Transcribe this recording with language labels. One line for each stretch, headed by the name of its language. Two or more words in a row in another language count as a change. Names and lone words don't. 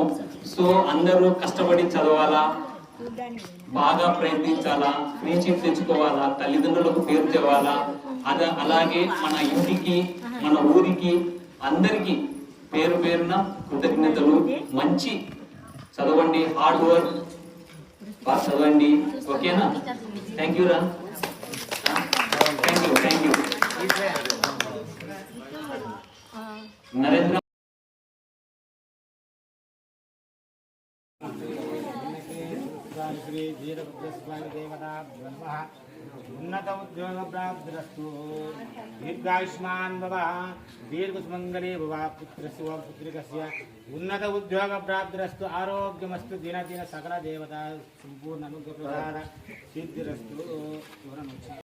Telugu: సో అందరూ కష్టపడి చదవాలా, బాగా ప్రయత్నించాలా,
English: free seat
Telugu: తెచ్చుకోవాలా, తల్లిదండ్రులకు పేరు తేవాలా, అలాగే మన ఇంటికి, మన ఊరికి, అందరికీ పేరు పేరున కృతజ్ఞతలు. మంచి చదవండి,
English: hard work,
Telugu: బాగా చదవండి, ఓకేనా?
English: thank you రా, thank you.
Telugu: నరేంద్ర
Sanskrit: श्री वीरभद्रस्वामी देवता ब्रह्म उन्नत उद्योग प्राप्तिरस्तु दीर्घायुष्मान भव दीर्घसुमंगले भव पुत्रस्य व पुत्रिकस्य उन्नत उद्योग प्राप्तिरस्तु आरोग्यमस्तु दिन दिन सकल देवता संपूर्ण अनुग्रह प्रसाद सिद्धिरस्तु।